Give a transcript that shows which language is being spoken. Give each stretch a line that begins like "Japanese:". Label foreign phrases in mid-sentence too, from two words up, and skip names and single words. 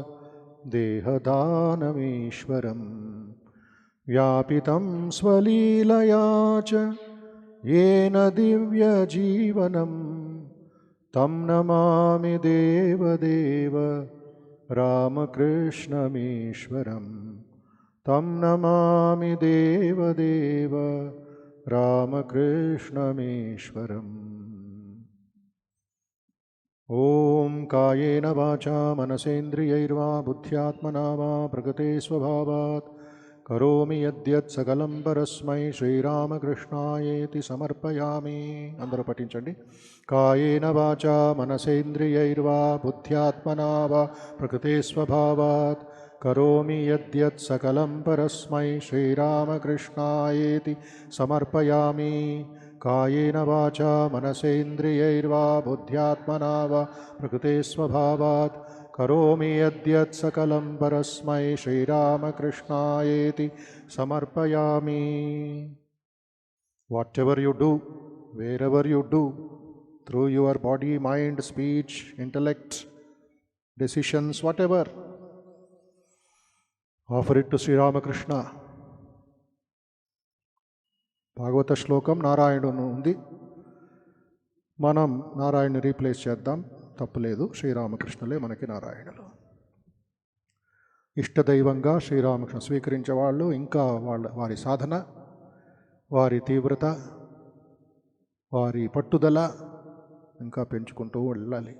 Sanskrit: देहदानमीश्वरं व्यापितं स्वलीलया च येन दिव्यजीवनं तं नमामि देवदेव रामकृष्णमीश्वरम् तं नमामि देवदेव रामकृष्णमीश्वरम्. ॐ कायेन वाचा मनसेन्द्रियैर्वा बुद्ध्यात्मना वा प्रकृते स्वभावात् करोमि यद्यत् सकलं परस्मै श्रीरामकृष्णायेति समर्पयामि.
Telugu: అందరూ పఠించండి.
Sanskrit: కాయేన వాచా మనసేంద్రియైర్వా బుద్ధ్యాత్మనా వా ప్రకృతే స్వభావాత్ करोमि यद्यत् सकलं परस्मै श्रीरामकृष्णायेति समर्पयामि. कायेन वाचा मनसेन्द्रियैर्वा बुद्ध्यात्मना वा प्रकृते स्वभावात् करोमि यद्यत् सकलं परस्मै श्रीरामकृष्णायेति समर्पयामि.
English: Whatever you do, wherever you do, through your body, mind, speech, intellect, decisions, whatever, offer it to Sri Ramakrishna.
Telugu: భాగవత శ్లోకం నారాయణుడు ఉంది. మనం నారాయణని రీప్లేస్ చేద్దాం, తప్పులేదు. శ్రీరామకృష్ణులే మనకి నారాయణులు. ఇష్టదైవంగా శ్రీరామకృష్ణ స్వీకరించే వాళ్ళు ఇంకా వారి సాధన, వారి తీవ్రత, వారి పట్టుదల ఇంకా పెంచుకుంటూ వెళ్ళాలి.